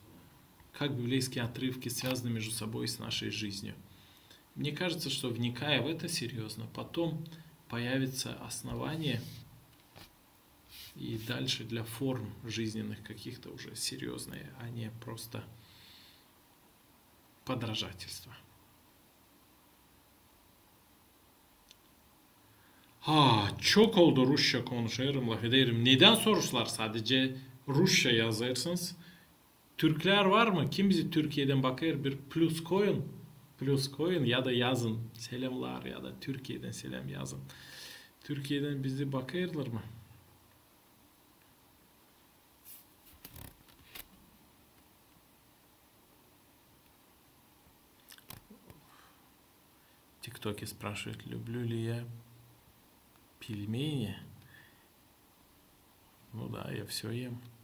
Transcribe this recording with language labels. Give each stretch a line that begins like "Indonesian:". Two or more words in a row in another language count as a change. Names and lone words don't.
Russian: Как библейские отрывки связаны между собой и с нашей жизнью. Мне кажется, что вникая в это серьезно, потом появится основание и дальше для форм жизненных каких-то уже серьезные, а не просто подражательство.
Turkish: Çok oldu Rusça konuşuyorum, laf ederim. Neden soruşlar sadece Rusça yazarsınız? Türkler var mı? Kim bizi Türkiye'den bakar? Bir plus koyun. Plus koyun ya da yazın. Selamlar ya da Türkiye'den selam yazın. Türkiye'den bizi bakarlar mı?
Russian: ТикТоке спрашивают, люблю ли я пельмени. Ну да, я все ем.